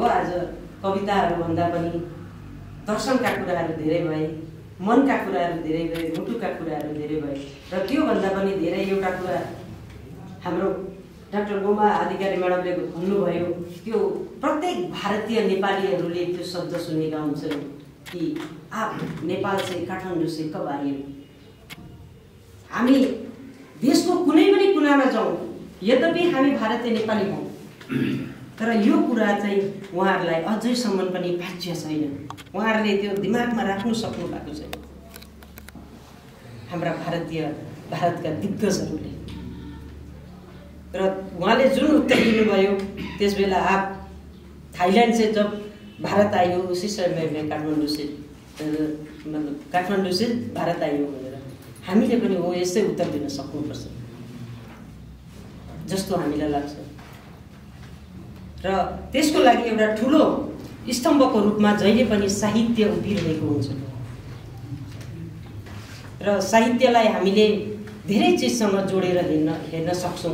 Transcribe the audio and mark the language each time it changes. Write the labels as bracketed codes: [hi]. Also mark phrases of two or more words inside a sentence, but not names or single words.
[ne] आज कविताहरू भन्दा पनि दर्शनका कुराहरू धेरै भए, मनका कुराहरू धेरै भए, मुटुका कुराहरू धेरै भए र त्योभन्दा पनि धेरै एउटा कुरा हाम्रो डाक्टर गोमा अधिकारी म्याडमले भन्नुभयो त्यो प्रत्येक भारतीय नेपालीहरूले त्यो शब्द सुनेका हुन्छन् कि [hi] आप नेपाल से काठमाडौँ से कब आए। [ne] हामी देशको कुनै पनि कुनामा जाउँ, यद्यपि हामी भारतीय नेपाली हौँ, तर यो कुरा चाहिँ उहाँहरूलाई अझैसम्म पनि बाँच्य छैन। उहाँहरूले त्यो दिमागमा राख्नु सक्नु भएको छैन। हाम्रा भारतका दिग्गजहरूले र उहाँले जुन उत्तर दिनुभयो त्यसबेला [hi] आप थाईलैंड से जब भारत आई हो उसी समय में काठमाडौँ से मतलब काठमाडौँ से भारत आई हो [ne] भनेर हामीले पनि हो यसै उत्तर दिन सक्नुपर्छ जस्तो हामीलाई लाग्छ। र त्यसको लागि एउटा ठुलो स्तम्भको रूपमा जहिले पनि साहित्य उभिरहेको हुन्छ र साहित्यलाई हामीले धेरै चिजसँग जोडेर हेर्न सक्छौँ।